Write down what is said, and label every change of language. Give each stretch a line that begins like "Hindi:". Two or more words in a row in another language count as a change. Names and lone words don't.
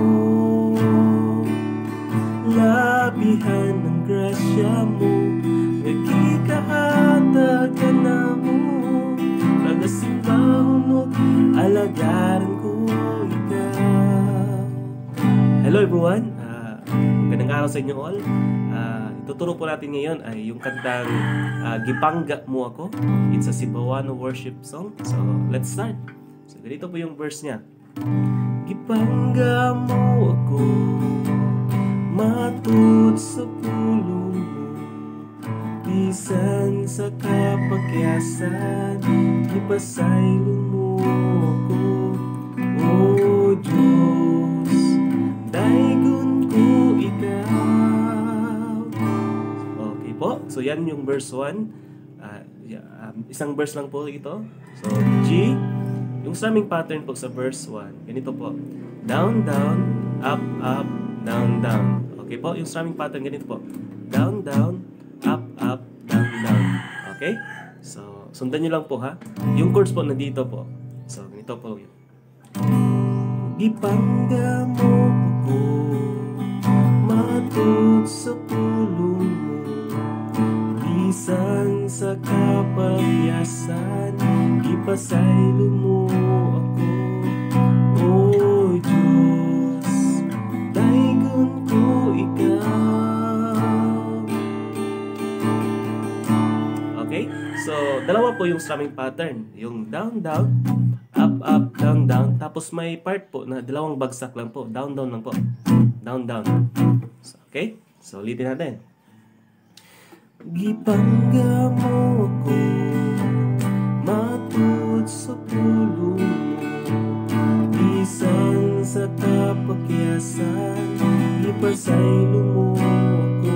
Cebuano: Labihan ng grasya mo, nagkikahatag ka na mo. Pagasimbaw no, alagaran ko ikaw.
English: Hello everyone,
Filipino: magandang araw sa inyo all. Ituturo po natin ngayon ay yung kantang Gipangga Mo Ako.
English: It's a Cebuano worship song. So let's start.
Filipino: So ganito po yung verse niya.
Cebuano: Gipangga mo ako, matud sa pulong mo, bisan sa kapagyasan, ipasaylo mo ako. O Diyos, daigon ko ikaw.
Filipino: Okay po, so yan yung verse 1. Isang verse lang po ito. So G, yung sa aming pattern po sa verse 1, ganito po.
English: Down, down, up, up, down, down.
Filipino: Okay po, yung sa aming pattern ganito po.
English: Down, down, up, up, down, down. Okay? So,
Filipino: sundan nyo lang po ha. Yung chords po nandito po. So, ganito po yun.
Cebuano: Gipangga mo ako, matud sa pulong mo, bisan sa kapagyasan, ipasaylo mo ako. O Diyos, daigon ko ikaw.
English: Okay? So,
Filipino: dalawa po yung strumming pattern.
English: Yung down, down, up, up, down, down.
Filipino: Tapos may part po na dalawang bagsak lang po.
English: Down, down
Filipino: lang po.
English: Down, down. So, okay?
Filipino: So, ulitin natin.
Cebuano: Gipangga mo ako, matud sa pulong mo, bisan sa kapagyasan, ipasaylo mo ako.